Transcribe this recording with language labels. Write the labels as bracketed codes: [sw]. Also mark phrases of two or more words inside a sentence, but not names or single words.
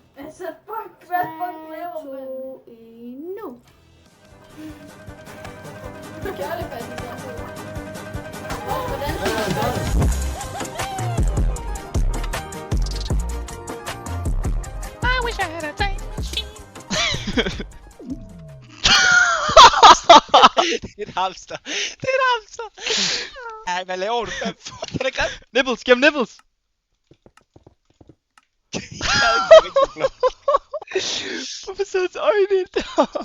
[da] Altså, fuck, hvad for 2, 1, nu! Du gør det faktisk også. [en] Hvordan I wish I had a time machine. [da] Det er et hamster. Ej, hvad laver du? Hvad fuck er det grimt? Nibbles, giv ham nibbles. Hvorfor sidder hans øjne deroppe?